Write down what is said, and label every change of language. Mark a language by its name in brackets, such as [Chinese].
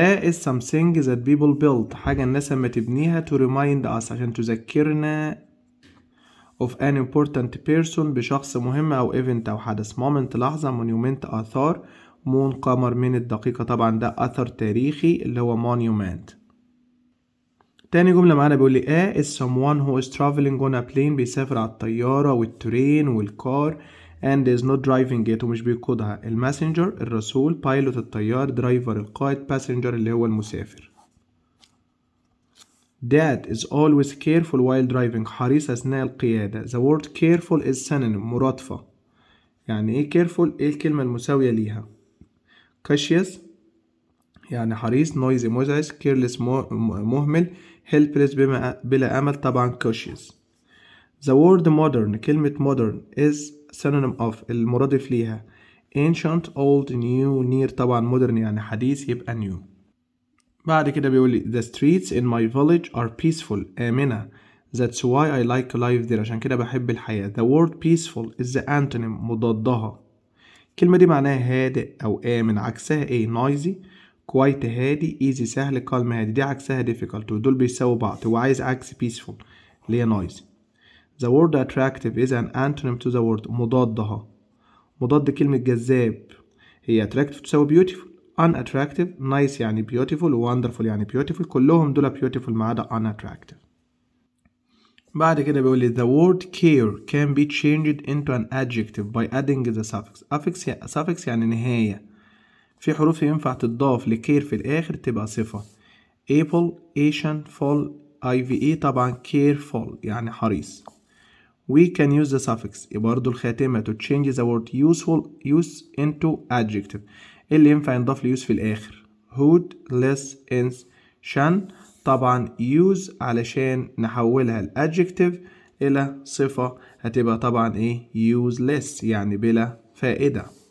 [English] is something that people build، [Arabic] حاجة الناس لما تبنيها [English] to remind us، [Arabic] عشان تذكرنا [English] of an important person، [Arabic] بشخص مهم أو [English] event [Arabic] أو حدث. moment لحظة، monument آثار، مون قمر، من الدقيقة طبعا ده أثر تاريخي اللي هو monument. تاني جملة معانا بيقول لي [English] is someone who is traveling on a plane، [Arabic] بيسافر على الطيارة والترين والكار [English] and is not driving it، [Arabic] ومش بيقودها. الماسنجر الرسول، pilot الطيار، درايفر القائد، passenger اللي هو المسافر. [English] Dad is always careful while driving، [Arabic] حريص أثناء القيادة. [English] The word careful is synonym، مرادفة. [Arabic] يعني إيه careful؟ إيه الكلمة المساوية ليها؟ cautious يعني حريص، noisy مزعج، careless مهمل، helpless بلا أمل طبعا cautious. [English] The word modern، كلمة modern is synonym of، [Arabic] المرادف ليها [English] ancient old new near طبعا modern [Arabic] يعني حديث يبقى [English] new. [Arabic] بعد كده بيقول لي [English] the streets in my village are peaceful، آمنة. That's why I like life there، [Arabic] عشان كده بحب الحياة. [English] The word peaceful is the antonym، مضادها. [Arabic] الكلمة دي معناها هادئ أو آمن. عكسها إيه؟ noisy quite هادي، easy سهل، calm هادي. دي عكسها difficult، ودول بيساووا بعض. هو عايز عكس peaceful اللي هي noisy. [English] The word attractive is an antonym to the word، مضادها. [Arabic] مضاد كلمة جذاب هي attractive تساوي beautiful. [English] unattractive nice يعني beautiful، wonderful يعني beautiful، [Arabic] كلهم دول [English] beautiful ما عدا unattractive. [Arabic] بعد كده بيقول لي [English] the word care can be changed into an adjective by adding the suffix. [Arabic] suffix يعني نهاية. في حروف ينفع تضاف لكير في الآخر تبقى صفة. [English] able Asian full IVE طبعا careful يعني حريص. We can use the suffix [Arabic] برضه الخاتمة [English] to change the word useful use into adjective. [Arabic] اللي ينفع ينضاف ليوز في الآخر hood less ins shan طبعا use علشان نحولها الادجكتيف إلى صفة هتبقى طبعا إيه useless يعني بلا فائدة.